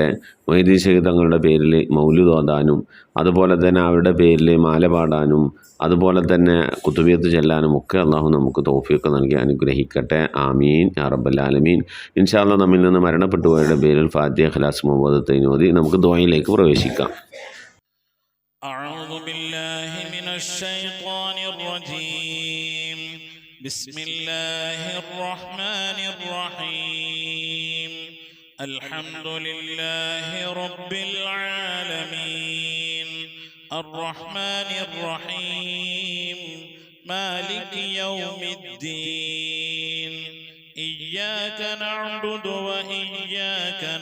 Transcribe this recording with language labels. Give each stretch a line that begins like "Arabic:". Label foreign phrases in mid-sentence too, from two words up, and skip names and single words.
Malayalam: മൊഹീദ്ദീൻ ശൈഖ് തങ്ങളുടെ പേരിൽ മൗലിദ് ഓതാനും അതുപോലെ തന്നെ അവരുടെ പേരിൽ മാല പാടാനും അതുപോലെ തന്നെ കുത്തുബിയത്ത് ചെല്ലാനും ഒക്കെ അള്ളാഹു നമുക്ക് തൗഫീഖ് നൽകി അനുഗ്രഹിക്കട്ടെ.
Arabic: آمين يا رب العالمين. إن شاء الله
Malayalam: നമ്മിൽ നിന്ന് മരണപ്പെട്ടു പോയവരുടെ പേരിൽ ഫാത്തിഹ, ഇഖ്ലാസ്, മുഅവ്വദത്തൈൻ ഓതി നമുക്ക് ദുആയിലേക്ക് പ്രവേശിക്കാം.
Arabic: أعوذ بالله من الشيطان الرجيم. بسم الله الرحمن الرحيم. الحمد لله رب العالمين الرحمن الرحيم مالك يوم الدين إياك نعبد وإياك